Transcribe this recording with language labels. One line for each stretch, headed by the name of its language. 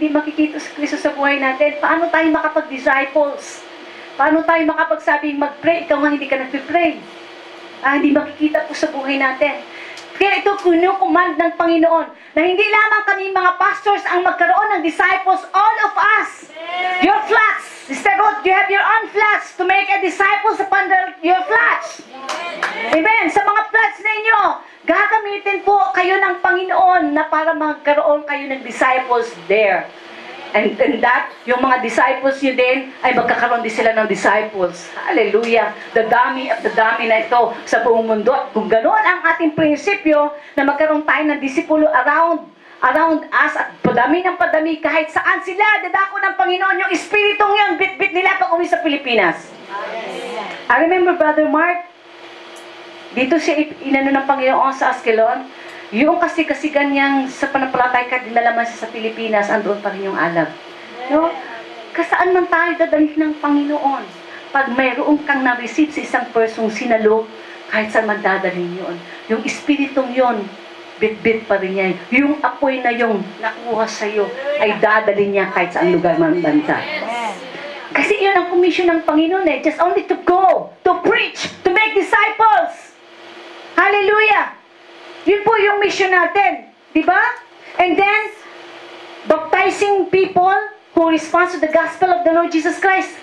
Filipino: Hindi makikita si Kristo sa buhay natin. Paano tayo makapag-disciples? Paano tayo makapagsabing mag-pray? Ikaw nga hindi ka nag-pray. Hindi makikita po sa buhay natin. Kaya ito kinukumand ng Panginoon na hindi lamang kami mga pastors ang magkaroon ng disciples,
English: all of us. Your flocks. Sister Ruth, you have your own flocks to make a disciples upon your flocks. Amen.
Filipino: Sa mga flocks ninyo, gagamitin po kayo ng Panginoon na para magkaroon kayo ng disciples there.
English: And that,
Filipino: yung mga disciples nyo din, ay magkakaroon din sila ng disciples. Hallelujah! The dami at the dami na ito sa buong mundo. At kung ganoon ang ating prinsipyo, na magkaroon tayo ng disipulo
English: around us,
Filipino: at padami ng padami, kahit saan sila, dadako ng Panginoon, yung espiritong yun, bit-bit nila pag uwi sa Pilipinas.
English: I remember
Filipino: Brother Mark, dito siya inano ng Panginoon sa Askelon. Yung kasi-kasigan niyang sa panampalatay ka, dinalaman siya sa Pilipinas, andoon pa rin yung alab. No? Kasaan man tayo dadalhin ng Panginoon? Pag mayroon kang na-receive sa isang persong sinalo, kahit saan man dadalhin yun. Yung espiritong yun, bit-bit pa rin niya. Yung apoy na yung nakuha sa'yo, ay dadalhin niya kahit saan lugar man banta. Kasi yun ang komisyon ng Panginoon eh.
English: Just only to go, to preach, to make disciples. Hallelujah!
Filipino: Yun po yung mission natin. Diba?
English: And then, baptizing people who respond to the gospel of the Lord Jesus Christ.